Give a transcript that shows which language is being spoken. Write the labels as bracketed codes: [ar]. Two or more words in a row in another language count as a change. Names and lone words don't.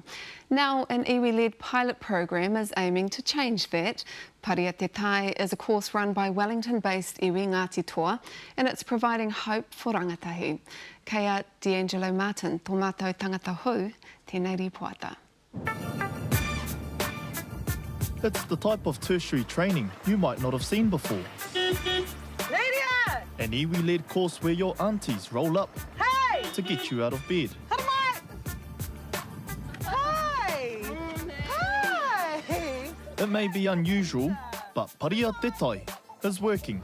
[en] Now, an iwi-led pilot program is aiming to change that. Paria Te Tai is a course run by Wellington-based iwi Ngāti Toa, and it's providing hope for rangatahi. [mi] Kea D'Angelo Martin, tō mātou tangata hou, tēnei ripoata. [en] It's the type of tertiary training you might not have seen before. An iwi-led course where your aunties roll up to get you out of bed. It may be unusual, but Paria Te Tai is working.